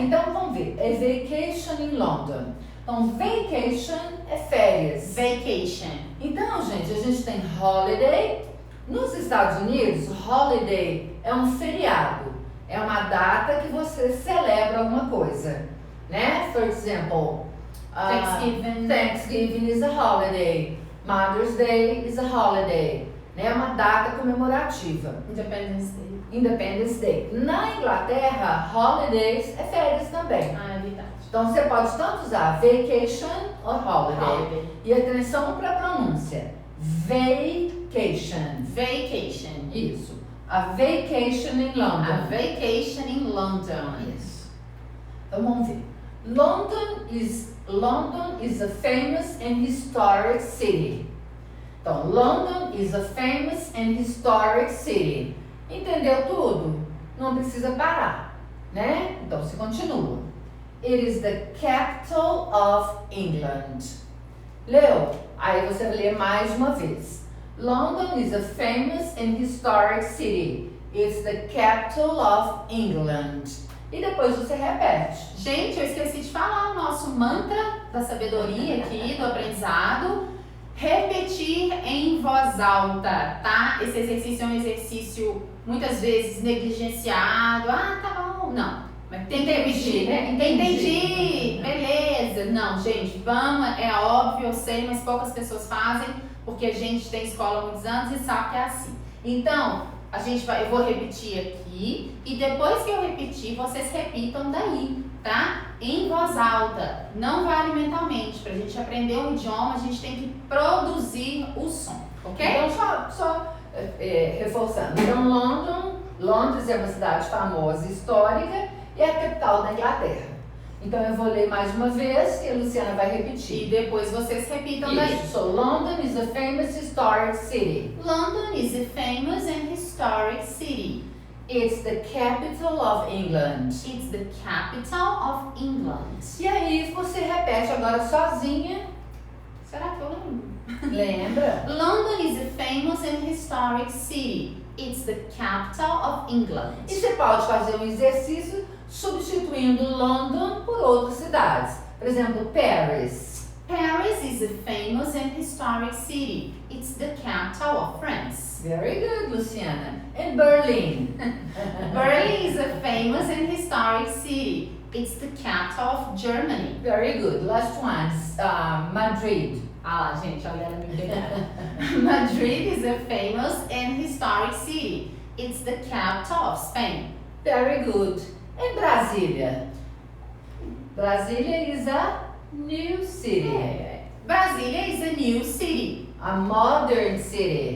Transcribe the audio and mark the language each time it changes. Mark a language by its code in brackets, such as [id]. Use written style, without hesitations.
[pt] Então vamos ver, é [en] vacation in London. [pt] Então vacation é férias. [en] Vacation. [pt] Então, gente, a gente tem holiday. Nos Estados Unidos, holiday é um feriado. É uma data que você celebra alguma coisa, né? [en] For example, Thanksgiving is a holiday. Mother's Day is a holiday. [pt] Né? É uma data comemorativa. Independence Day. Na Inglaterra, holidays é férias também. É verdade. Então você pode tanto usar vacation ou holiday. E atenção para a pronúncia. [en] Vacation. Vacation. Isso. A vacation in London. A vacation in London. [pt] Isso. Então vamos ver. [en] London is a famous and historic city. Então, London is a famous and historic city. [pt] Entendeu tudo? Não precisa parar, né? Então, você continua. [en] It is the capital of England. Leu? [pt] Aí você lê mais uma vez. [en] London is a famous and historic city. It's the capital of England. [pt] E depois você repete. Gente, eu esqueci de falar o nosso mantra da sabedoria aqui, do aprendizado. Repetir em voz alta, tá? Esse exercício é um exercício muitas vezes negligenciado. Ah, tá bom. Não. Mas tem que repetir, né? Entendi. Beleza. Não, gente, vamos, é óbvio, eu sei, mas poucas pessoas fazem, porque a gente tem escola há muitos anos e sabe que é assim. Então, eu vou repetir aqui e depois que eu repetir, vocês repitam daí, tá? Em voz alta. Não vale mentalmente. Pra gente aprender um idioma, a gente tem que produzir o som, ok? Então, só reforçando. Então, Londres é uma cidade famosa e histórica e é a capital da Inglaterra. Então, eu vou ler mais uma vez e a Luciana vai repetir. E depois vocês repitam daí. [en] So, London is a famous historic city. London is a famous and historic city. It's the capital of England. It's the capital of England. [pt] E aí, você repete agora sozinha. Será que eu lembro? Lembra? [en] London is a famous and historic city. It's the capital of England. [pt] E você pode fazer um exercício substituindo London por outras cidades. Por exemplo, Paris. [en] Paris is a famous and historic city. It's the capital of France. Very good, Luciana. And Berlin. Berlin is a famous and historic city. It's the capital of Germany. Very good. Last one, Madrid. [pt] Ah lá, gente, olha ela me pegando. [en] Madrid is a famous and historic city. It's the capital of Spain. Very good. And Brasília. Brasília is a new city. Brasília is a new city. A modern city.